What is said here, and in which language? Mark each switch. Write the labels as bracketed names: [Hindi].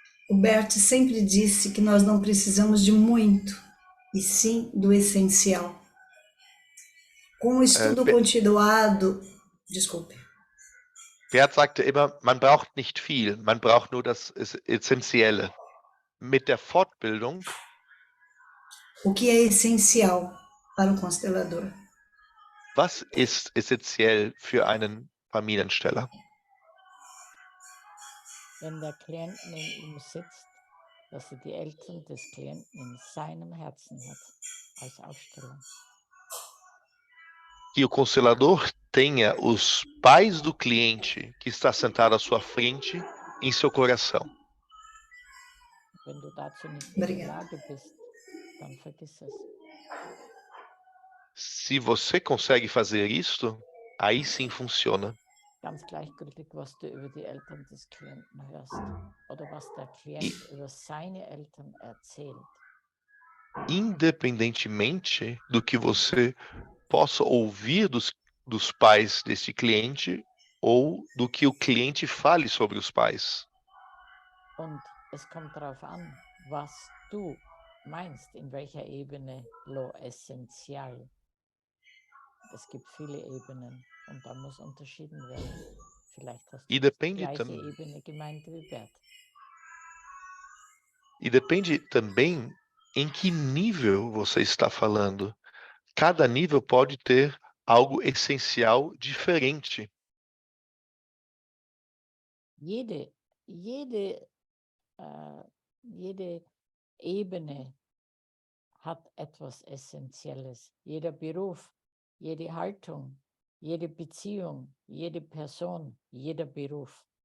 [Portuguese] o Bert sempre disse que nós não precisamos de muito, e sim do essencial. Com o estudo continuado... Desculpe. [German] Bert sagte immer, man braucht nicht viel, man braucht nur das Essentielle. Mit der Fortbildung. [Portuguese] O que é essencial para o constelador? [German] Was ist essentiell für einen Familiensteller? Wenn der Klient neben ihm sitzt, dass er die Eltern des Klienten in seinem Herzen hat, als Aufstellung. [Portuguese] Que o constelador tenha os pais do cliente que está sentado à sua frente em seu coração. [German] Wenn du dazu nicht in der Lage bist, dann vergiss es. [Portuguese] Se você consegue fazer isto, aí sim funciona. [German] Ganz gleichgültig, was du über die Eltern des Klienten hörst oder was der Klient über seine Eltern erzählt. [Portuguese] Independentemente do que você possa ouvir dos pais desse cliente ou do que o cliente fale sobre os pais. [German] Und es kommt darauf an, was du meinst, in welcher Ebene lo essential. Es gibt viele Ebenen und da muss unterschieden werden. Vielleicht hast du die gleiche Ebene gemeint wie Bert. [Portuguese] E depende também em que nível você está falando. Cada nível pode ter algo essencial diferente. [German] Jede Ebene hat etwas Essentielles. Jeder Beruf, jede Haltung, jede Beziehung, jede Person, jeder Beruf.